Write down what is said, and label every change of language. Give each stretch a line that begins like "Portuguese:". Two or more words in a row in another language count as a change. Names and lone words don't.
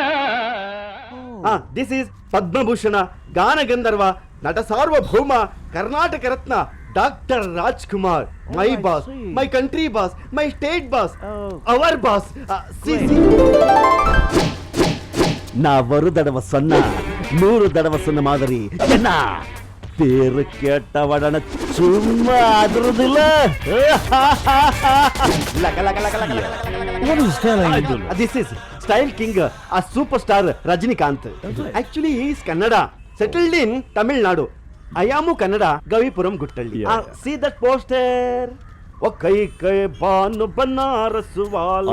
English: This is ಪದ್ಮಭೂಷಣ, ಗಾನ ಗಂಧರ್ವ, ನಟ ಸಾರ್ವಭೌಮ, ಕರ್ನಾಟಕ ರತ್ನ ಡಾಕ್ಟರ್ ರಾಜ್ಕುಮಾರ್. My boss, my country boss, my state boss, our boss.
Tamil: நான் ஒரு தடவை சொன்னா 100 தடவை சொன்ன மாதிரி என்ன பேரு கேட்டவடன சும்மா அதிரதில்ல.
English: This is Style King, a superstar Rajinikanth. Actually he is Kannada, settled in Tamil Nadu. I am Kannada, Gavipuram Guttalli. See that poster? Oh, kai banu banaras wala.